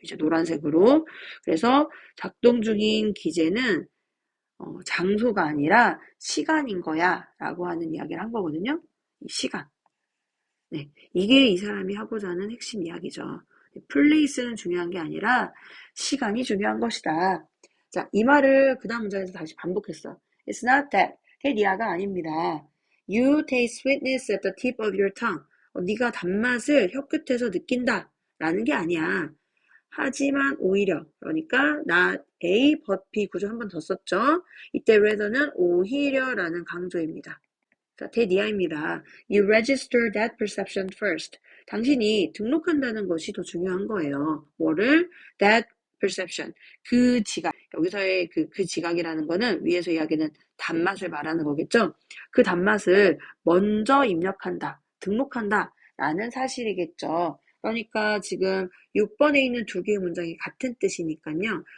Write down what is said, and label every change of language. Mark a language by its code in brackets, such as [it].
[ko] 이제 노란색으로. 그래서 작동 중인 기제는 장소가 아니라 시간인 거야 라고 하는 이야기를 한 거거든요. 이 시간. 네, 이게 이 사람이 하고자 하는 핵심 이야기죠. 플레이스는 중요한 게 아니라 시간이 중요한 것이다. 자, 이 말을 그 다음 문장에서 다시 반복했어. [en] It's not that. that [ko] 아닙니다. [en] You taste sweetness at the tip of your tongue. [ko] 네가 단맛을 혀끝에서 느낀다. 라는 게 아니야. 하지만 오히려, 그러니까 not A, but B 구조 한 번 더 썼죠. 이때 rather는 오히려라는 강조입니다. 자, 대니아입니다. [en] You register that perception first. [ko] 당신이 등록한다는 것이 더 중요한 거예요. 뭐를? [en] That perception. [ko] 그 지각. 여기서의 그 지각이라는 거는 위에서 이야기는 단맛을 말하는 거겠죠? 그 단맛을 먼저 입력한다. 등록한다. 라는 사실이겠죠. 그러니까 지금 6번에 있는 두 개의 문장이 같은 뜻이니까요.